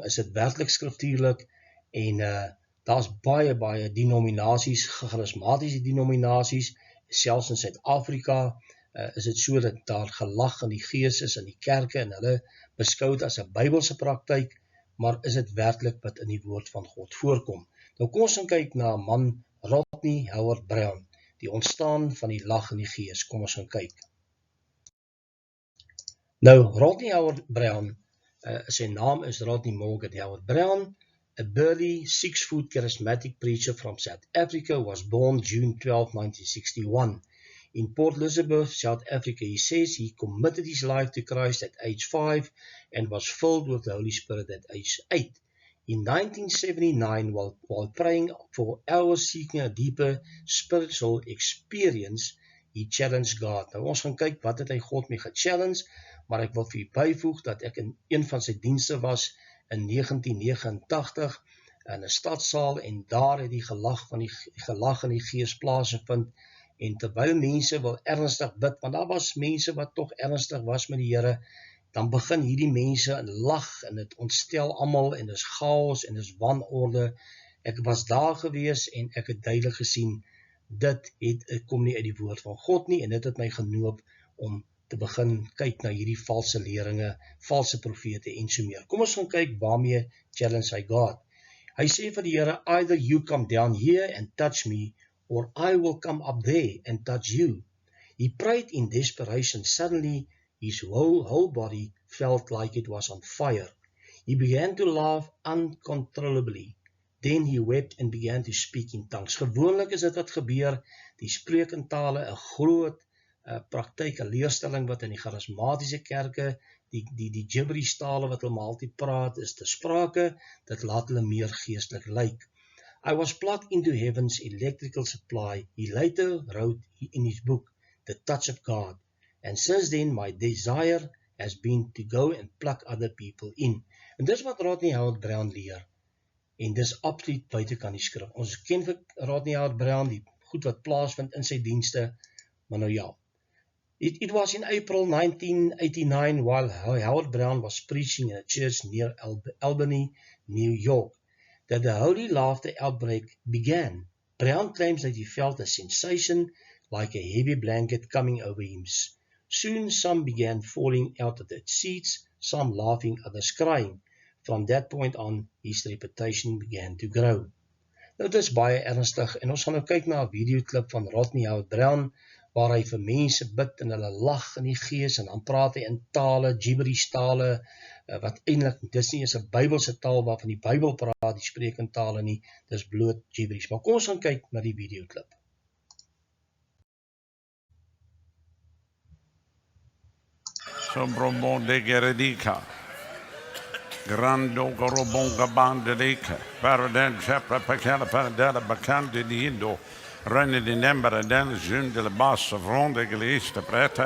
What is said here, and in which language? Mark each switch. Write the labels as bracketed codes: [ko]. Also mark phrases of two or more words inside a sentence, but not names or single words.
[af] Is dit werklik skriftuurlik? En daar's baie denominasies, charismatiese denominasies, selfs in Suid-Afrika is dit so dat daar gelag in die gees is in die kerke en hulle beskou dit as 'n Bybelse praktyk, maar is dit werklik wat in die woord van God voorkom? Nou kom ons gaan kyk na man Rodney Howard-Browne, die ontstaan van die lag in die gees. Kom ons gaan kyk. Nou, Rodney Howard-Browne, sy naam is [en] Rodney Morgan Howard-Browne, a burly 6-foot charismatic preacher from South Africa, was born June 12, 1961. In Port Elizabeth, South Africa. He says he committed his life to Christ at age 5 and was filled with the Holy Spirit at age 8. In 1979, while praying for hours seeking a deeper spiritual experience, he challenged God. [af] Nou ons gaan kyk wat het hy God mee gechallenged, maar ek wil vir u byvoeg dat ek in een van sy dienste was in 1989 in 'n stadsaal en daar het die gelag in die gees plaasgevind. En terwyl mense wil ernstig bid, want daar was mense wat toch ernstig was met die Here, dan begin hierdie mense in lag en het ontstel almal en dis chaos en dis wanorde. Ek was daar gewees en ek het duidelik gesien, dit kom nie uit die woord van God nie en dit het my genoop om te begin kyk na hierdie valse leringe, valse profete en so meer. Kom ons gaan kyk waarmee challenge hy God. Hy sê vir die Here, [en] either you come down here and touch me, or I will come up there and touch you. He prayed in desperation. Suddenly, his whole body felt like it was on fire. He began to laugh uncontrollably. Then he wept and began to speak in tongues. [af] Gewoonlik is dit wat gebeur, die spreek in tale, 'n groot praktyk, 'n leerstelling wat in die charismatiese kerke, die gibberish tale wat hulle altyd praat, is te sprake, dit laat hulle meer geestelik lyk. [en] I was plugged into heaven's electrical supply. He later wrote in his book, The Touch of God. And since then, my desire has been to go and plug other people in. [af] En dis wat Rodney Howard-Browne leer. En dis absoluut buitekant die skrif. Ons ken vir Rodney Howard-Browne, die goed wat plaasvind in sy dienste, maar nou ja. [en] It was in April 1989 while Howard-Browne was preaching in a church near Albany, New York, that the holy laughter outbreak began. Brown claims that he felt a sensation like a heavy blanket coming over him. Soon some began falling out of their seats, some laughing, others crying. From that point on, his reputation began to grow. [af] Nou, dit is baie ernstig en ons gaan nou kyk na 'n videoklip van Rodney Howard-Browne waar hy vir mense bid en hulle lag in die gees en dan praat hy in tale, gibberish tale, wat eintlik, dis nie eens 'n Bybelse taal waarvan die Bybel praat, die spreek in tale nie, dis bloot gibberish. Maar kom ons gaan kyk na die videoklip. Sobromon de Geredika. Grando Gorobonga Bandelika. Paradan Chapra Pacala Paradela Bacande di Indo. Renne di Nembra Dan Jun de la Bassa Fronde Glista Preta.